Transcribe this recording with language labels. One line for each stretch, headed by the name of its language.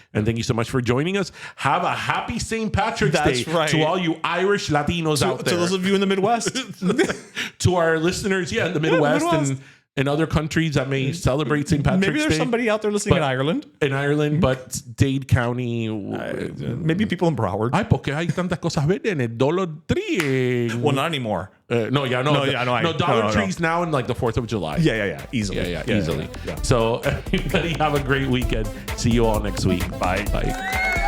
English: And thank you so much for joining us. Have a happy St. Patrick's Day to all you Irish Latinos out there. To those of you in the Midwest. To our listeners, in the Midwest. And other countries that may celebrate St. Patrick's Day. Maybe there's somebody out there listening in Ireland. But Dade County. Maybe people in Broward.
Spanish: Ay, porque hay tantas cosas verdes en el Dollar Tree.
English: Well, not anymore. No, Dollar Tree's now in like the 4th of July. Yeah. Easily. Yeah, easily. Yeah. So everybody have a great weekend. See you all next week. Bye.